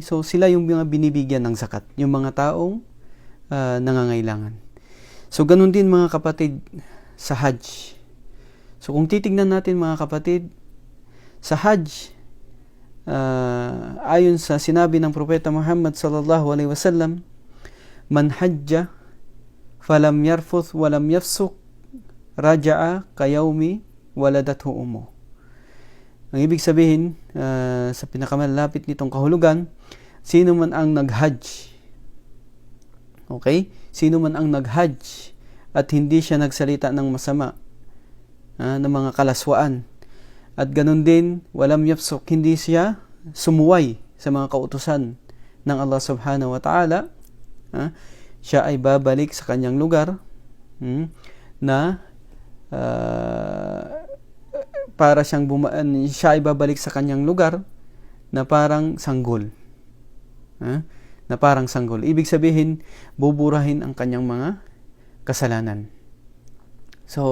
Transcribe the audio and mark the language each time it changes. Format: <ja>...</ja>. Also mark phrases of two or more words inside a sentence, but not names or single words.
<tl>So sila yung mga binibigyan ng zakat, yung mga taong nangangailangan. So ganun din mga kapatid sa Hajj. So kung titignan natin mga kapatid, sa Hajj, ayon sa sinabi ng Propeta Muhammad</tl> <ar>صلى الله عليه وسلم, "من حج فلم يرفث ولم يفسق رجع كيوم ولدته أمه."</ar> <tl>Ang ibig sabihin, sa pinakamalapit nitong kahulugan, sino man ang nag-hajj, okay? Sino man ang nag-hajj at hindi siya nagsalita ng masama, ng mga kalaswaan, at ganun din,</tl> <ar>ولم يفسق,</ar> <tl>hindi siya sumuway sa mga kautusan ng Allah</tl> <ar>سبحانه وتعالى,</ar> <tl>siya ay babalik sa kanyang lugar na para siyang siya ay babalik sa kanyang lugar na parang sanggol. Na parang sanggol. Ibig sabihin, buburahin ang kanyang mga kasalanan.</tl>